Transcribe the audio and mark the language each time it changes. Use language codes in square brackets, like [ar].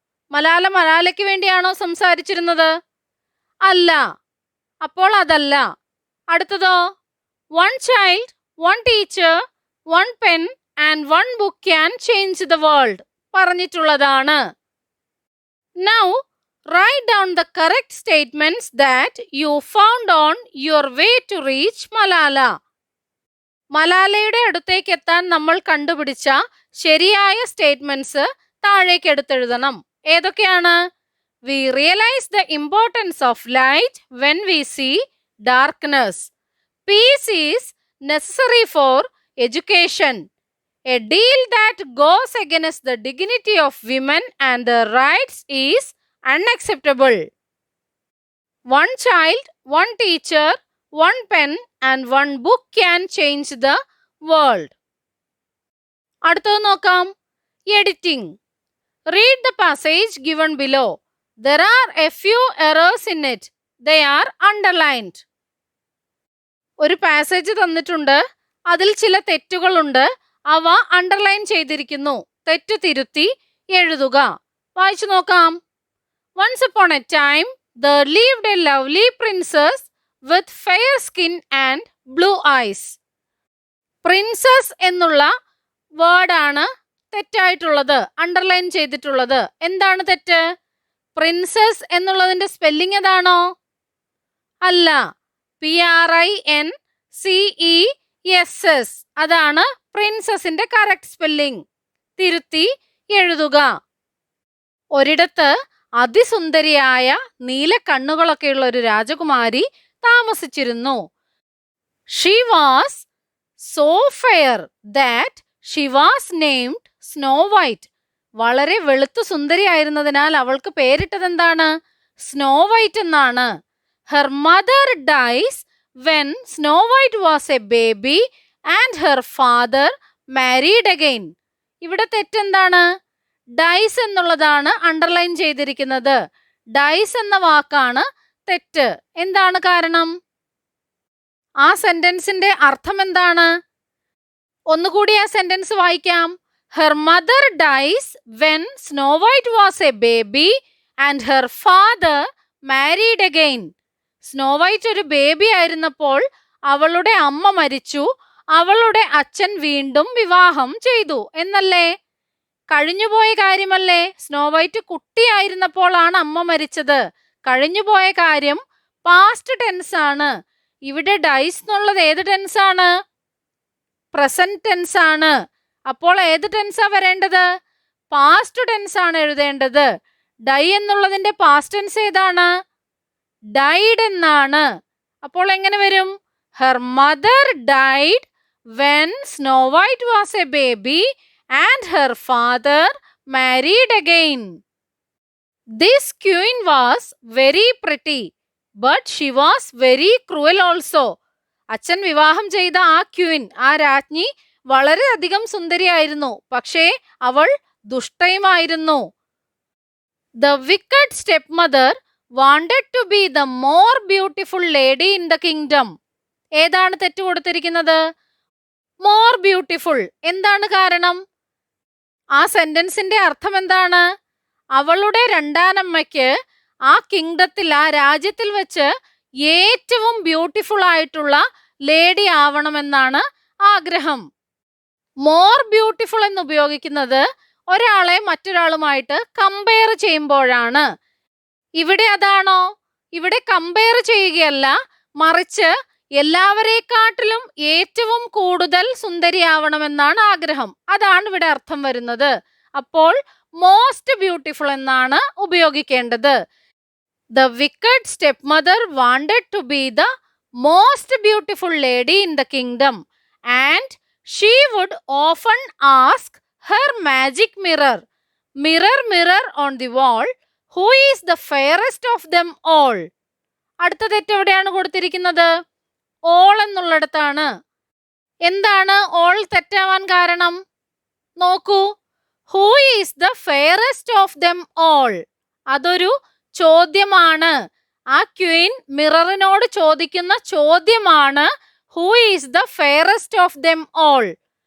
[ml] മലാലയ്ക്ക് വേണ്ടിയാണോ സംസാരിച്ചിരുന്നത്? അല്ല. അപ്പോൾ അതല്ല. അടുത്തതോ, [en] one child, one teacher, one pen and one book can change the world [ml] പറഞ്ഞിട്ടുള്ളതാണ്. [en] Now write down the correct statements that you found on your way to reach Malala. [ml] മലാലയുടെ അടുത്തേക്ക് എത്താൻ നമ്മൾ കണ്ടുപിടിച്ച ശരിയായ സ്റ്റേറ്റ്മെന്റ്സ് താഴേക്ക് എടുത്തെഴുതണം. ഏതൊക്കെയാണ്? [en] We realize the importance of light when we see darkness. Peace is necessary for education. A deal that goes against the dignity of women and their rights is unacceptable. One child, one teacher, one pen and one book can change the world. [ml] അടുത്തത് നോക്കാം. [en] Editing. Read the passage given below. There are a few errors in it. They are underlined. [ml] ഒരു passage തന്നിട്ടുണ്ട്. അതിൽ ചില തെറ്റുകളുണ്ട്. അവ underline ചെയ്തിരിക്കുന്നു. തെറ്റ് തിരുത്തി എഴുതുക. വായിച്ചു നോക്കാം. [en] Once upon a time, there lived a lovely princess with fair skin and blue eyes. [ml] Princess എന്നുള്ള വേർഡാണ് തെറ്റായിട്ടുള്ളത്, അണ്ടർലൈൻ ചെയ്തിട്ടുള്ളത്. എന്താണ് തെറ്റ്? പ്രിൻസസ് എന്നുള്ളതിന്റെ സ്പെല്ലിംഗ് ഏതാണോ? അല്ല, PRINCESS. അതാണ് പ്രിൻസസിന്റെ കറക്റ്റ് സ്പെല്ലിംഗ്. തിരുത്തി എഴുതുക. ഒരിടത്ത് അതിസുന്ദരിയായ നീല കണ്ണുകളൊക്കെയുള്ള ഒരു രാജകുമാരി താമസിച്ചിരുന്നു. [en] She was so fair that she was named Snow White. [ml] വളരെ വെളുത്തു സുന്ദരിയായിരുന്നതിനാൽ അവൾക്ക് പേരിട്ടത് എന്താണ്? സ്നോ വൈറ്റ് എന്നാണ്. [en] Her mother dies when Snow White was a baby and her father married again. [ml] ഇവിടെ തെറ്റെന്താണ്? ഡൈസ് എന്നുള്ളതാണ് അണ്ടർലൈൻ ചെയ്തിരിക്കുന്നത്. ഡൈസ് എന്ന വാക്കാണ് തെറ്റ്. എന്താണ് കാരണം? ആ സെന്റൻസിന്റെ അർത്ഥം എന്താണ്? ഒന്നുകൂടി ആ സെന്റൻസ് വായിക്കാം. [en] Her mother dies when Snow White was a baby and her father married again. [ml] Snow white ഒരു ബേബി ആയിരുന്നപ്പോൾ അവളുടെ അമ്മ മരിച്ചു, അവളുടെ അച്ഛൻ വീണ്ടും വിവാഹം ചെയ്തു എന്നല്ലേ? കഴിഞ്ഞുപോയ കാര്യമല്ലേ? സ്നോ വൈറ്റ് കുട്ടിയായിരുന്നപ്പോഴാണ് അമ്മ മരിച്ചത്. കഴിഞ്ഞുപോയ കാര്യം പാസ്റ്റ് ടെൻസ് ആണ്. ഇവിടെ ഡൈസ് എന്നുള്ളത് ഏത് ടെൻസ് ആണ്? പ്രസന്റ് ടെൻസ് ആണ്. അപ്പോൾ ഏത് ടെൻസാ വരേണ്ടത്? പാസ്റ്റ് ടെൻസ് ആണ് എഴുതേണ്ടത്. ഡൈ എന്നുള്ളതിന്റെ പാസ്റ്റ് ടെൻസ് ഏതാണ്? ഡൈഡ് എന്നാണ്. അപ്പോൾ എങ്ങനെ വരും? [en] Her mother died when Snow White was a baby and her father married again. This queen was very pretty, but she was very cruel also. [ml] അച്ഛൻ വിവാഹം ചെയ്ത ആ ക്വീൻ, ആ രാജ്ഞി വളരെയധികം സുന്ദരിയായിരുന്നു, പക്ഷേ അവൾ ദുഷ്ടയുമായിരുന്നു. [en] The wicked stepmother wanted to be the more beautiful lady in the kingdom. [ml] ഏതാണ് തെറ്റ് കൊടുത്തിരിക്കുന്നത്? More beautiful. എന്താണ് കാരണം? ആ സെന്റൻസിന്റെ അർത്ഥം എന്താണ്? അവളുടെ രണ്ടാനമ്മയ്ക്ക് ആ കിങ്ഡത്തിൽ, ആ രാജ്യത്തിൽ വെച്ച് ഏറ്റവും ബ്യൂട്ടിഫുൾ ആയിട്ടുള്ള ലേഡി ആവണമെന്നാണ് ആഗ്രഹം. മോർ ബ്യൂട്ടിഫുൾ എന്ന് ഉപയോഗിക്കുന്നത് ഒരാളെ മറ്റൊരാളുമായിട്ട് കമ്പയർ ചെയ്യുമ്പോഴാണ്. ഇവിടെ അതാണോ? ഇവിടെ കമ്പയർ ചെയ്യുകയല്ല, മറിച്ച് എല്ലാവരെക്കാട്ടിലും ഏറ്റവും കൂടുതൽ സുന്ദരിയാവണമെന്നാണ് ആഗ്രഹം. അതാണ് ഇവിടെ അർത്ഥം വരുന്നത്. അപ്പോൾ മോസ്റ്റ് ബ്യൂട്ടിഫുൾ എന്നാണ് ഉപയോഗിക്കേണ്ടത്. [en] The wicked stepmother wanted to be the most beautiful lady in the kingdom and she would often ask her magic mirror, "Mirror, mirror on the wall, who is the fairest of them all?" [ml] അടുത്ത തെറ്റ് എവിടെയാണ് കൊടുത്തിരിക്കുന്നത്? All എന്നുള്ളിടത്താണ്. എന്താണ് all തെറ്റാവാൻ കാരണം? നോക്കൂ, [en] Who is the fairest of them all. [ml] അതൊരു ചോദ്യമാണ്. ആ ക്വീൻ മിററിനോട് ചോദിക്കുന്ന ചോദ്യമാണ് [en] Who is the fairest of them all.